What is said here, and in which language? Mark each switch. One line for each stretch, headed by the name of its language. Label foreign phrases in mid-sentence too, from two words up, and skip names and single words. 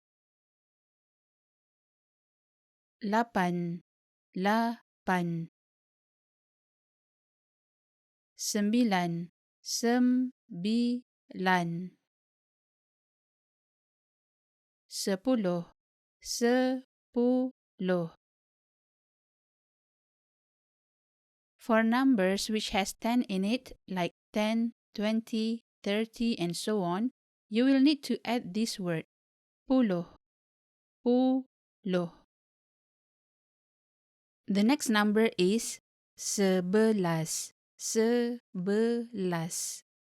Malay: Lapan, lapan. Sembilan, sembilan. Sepuluh, sepuluh.
English: For numbers which has 10 in it, like 10, 20, 30, and so on, you will need to add this word,
Malay: puluh, puluh.
English: The next number is
Malay: sebelas, sebelas.